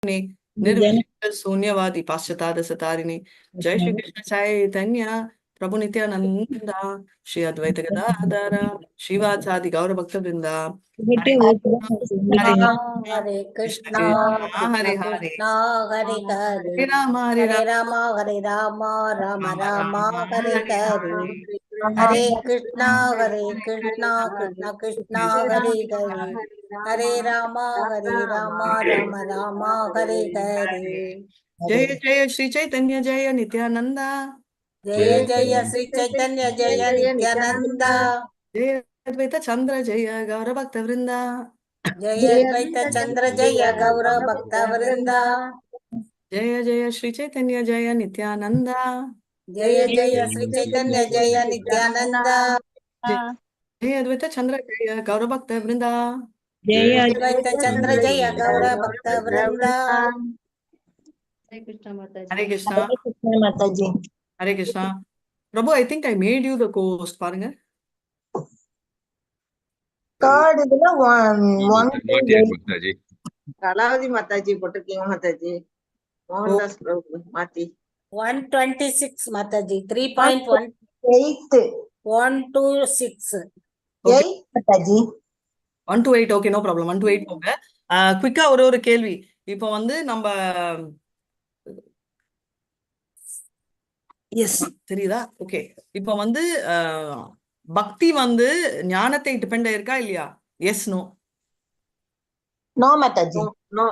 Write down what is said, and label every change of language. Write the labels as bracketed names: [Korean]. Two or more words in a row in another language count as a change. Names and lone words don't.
[Sanskrit] निर्विशेष शून्यवादी पाश्चात्य सतारिणी जय श्री कृष्ण चैतन्य प्रभु नित्यानंद श्री अद्वैत गदाधर श्रीवासादि गौर भक्त वृंदा हरे कृष्णा हरे कृष्ण हरे कृष्णा हरे हरे राम हरे राम हरे राम राम राम हरे हरे हरे कृष्णा कृष्ण कृष्ण हरे हरे हरे राम राम राम हरे हरे जय जय श्री चैतन्य जय नित्यानंद जय जय श्री चैतन्य जय नित्यानंद जय अद्वैत चंद्र जय गौर भक्त वृंदा जय अद्वैत चंद्र जय गौर भक्त वृंदा जय जय श्री चैतन्य जय नित्यानंद जय जय श्री चैतन्य जय नित्यानंद जय अद्वैत चंद्र जय गौर भक्त वृंदा जय अद्वैत चंद्र जय गौर भक्त वृंदा हरे कृष्णा माता जी हरे कृष्णा प्रभु [English] I think I made you the [Tamil] கோஸ்ட் பாருங்க கார்டு இதுல மாதாஜி கலாவதி மாதாஜி போட்டிருக்கீங்க மாதாஜி மோகன்தாஸ் பிரபு மாத்தி 126 மாதாஜி 3.1 8 126 மாதாஜி 1 to 8 [English] okay no problem [Tamil] 1 to 8 போங்க குயிக்கா ஒரு கேள்வி இப்போ வந்து நம்ம எஸ் தெரியுதா ஓகே இப்போ வந்து பக்தி வந்து ஞானத்தை டிபெண்ட் ஆயிருக்கா இல்லையா [English] yes no no Mataji no